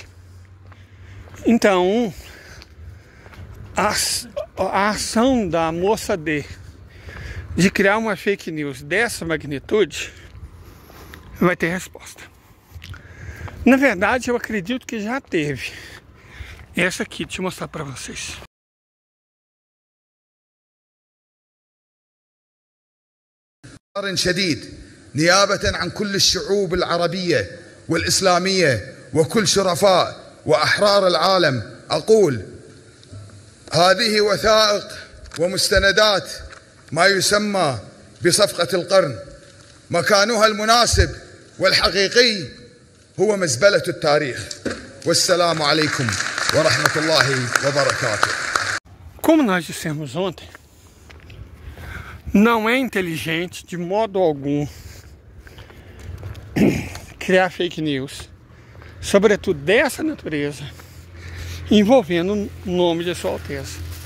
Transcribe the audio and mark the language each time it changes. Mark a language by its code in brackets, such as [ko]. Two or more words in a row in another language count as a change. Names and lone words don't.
[pt] Então, a ação da moça de criar uma [en] fake news [pt] dessa magnitude vai ter resposta. Na verdade, eu acredito que já teve. Essa aqui, deixa eu mostrar para vocês. [ar] شديد نيابة عن كل الشعوب العربية والإسلامية وكل شرفاء وأحرار العالم أقول هذه وثائق ومستندات ما يسمى بصفقة القرن مكانها المناسب والحقيقي هو مزبلة التاريخ والسلام عليكم ورحمة الله وبركاته. [pt] Como nós dissemos ontem, não é inteligente de modo algum criar [en] fake news, [pt] sobretudo dessa natureza, envolvendo o nome de Sua Alteza.